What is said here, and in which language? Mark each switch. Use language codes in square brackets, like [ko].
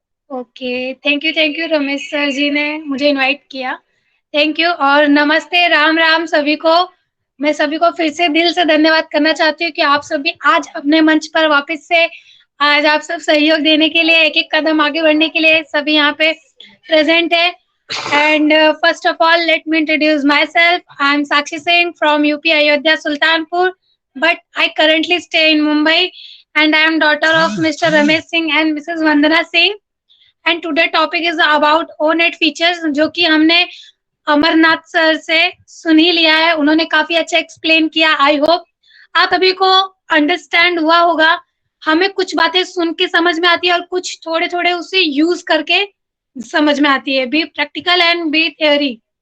[hi] Okay, thank you Ramesh sir जी ने मुझे invite किया। थैंक यू और नमस्ते, राम राम सभी को। मैं सभी को फिर से दिल से धन्यवाद करना चाहती हूँ कि आप सभी आज अपने मंच पर वापस से, आज आप सब सहयोग देने के लिए, एक एक कदम आगे बढ़ने के लिए सभी यहाँ पे प्रेजेंट है। [en] And first of all, let me introduce myself. I am Sakshi Singh from UP Ayodhya Sultanpur, but I currently stay in Mumbai, and I am daughter of Mr. Ramesh Singh and Mrs. Vandana Singh. And today topic is about O-Net features, [hi] जो कि हमने Amarnath sir से सुन ही लिया है। उन्होंने काफी अच्छा explain किया। आई होप आप सभी को अंडरस्टैंड हुआ होगा। हमें कुछ बातें सुन के समझ में आती है और कुछ थोड़े थोड़े उसे यूज करके समझ में आती है, [en] Be practical and be theory.